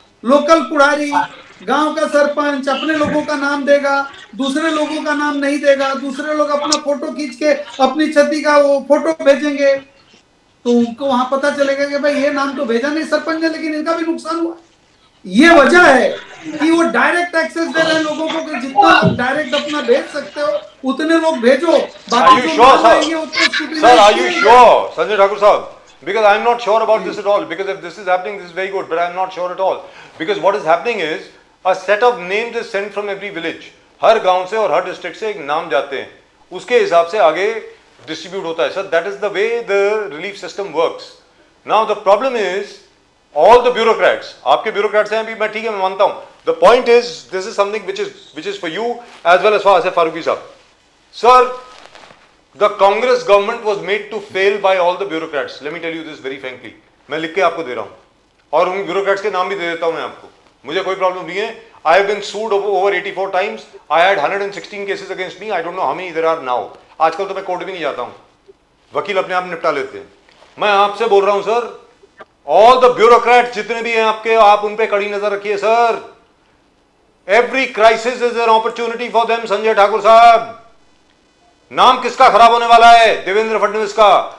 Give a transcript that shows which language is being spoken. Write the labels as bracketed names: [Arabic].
[Hindi] Local पुडारी, गांव का सरपंच अपने लोगों का नाम देगा, दूसरे लोगों का नाम नहीं देगा, दूसरे लोग अपना फोटो खींच के अपनी छती का वो फोटो भेजेंगे, तो उनको वहां पता चलेगा कि भाई ये नाम तो भेजा नहीं सरपंच ने, लेकिन इनका भी नुकसान हुआ। ये वजह है कि वो डायरेक्ट एक्सेस दे रहे हैं लोगों को कि जितना लोग डायरेक्ट अपना भेज सकते हो उतने लोग भेजो। [English] Are you sure, sir? Sir, are you sure, Sanjay Thakur sahab? Because I am not sure about this at all. Because if this is happening, this is very good. But I am not sure at all. Because what is happening is a set of names is sent from every village. [Hindi] हर गांव से और हर district से एक नाम जाते हैं, उसके हिसाब से आगे डिस्ट्रीब्यूट होता है। [English] Sir that is the way the relief system works. Now the problem is all the bureaucrats, [Hindi] आपके ब्यूरोक्रेट्स हैं अभी, मैं ठीक है मैं मानता हूं, [English] The point is, this is something which is for you as well as for Asif Faruqi sir. Sir, the Congress government was made to fail by all the bureaucrats. Let me tell you this very frankly. [Hindi] मैं लिख के आपको दे रहा हूँ और उन bureaucrats के नाम भी दे देता हूँ मैं आपको. मुझे कोई प्रॉब्लम नहीं है. [English] I have been sued over 84 times. I had 116 cases against me. I don't know how many there are now. [Hindi] आजकल तो मैं कोर्ट भी नहीं जाता हूँ. वकील अपने आप निपटा लेते हैं. मैं आपसे बोल रहा हूँ सर, [English] all the bureaucrat [Hindi] जितने भी हैं आपके, आप उन पे कड़ी नजर रखिए sir. [English] Every crisis is an opportunity for them. [Hindi] Sanjay Thakur साहब, नाम किसका खराब होने वाला है? देवेंद्र फडणवीस का.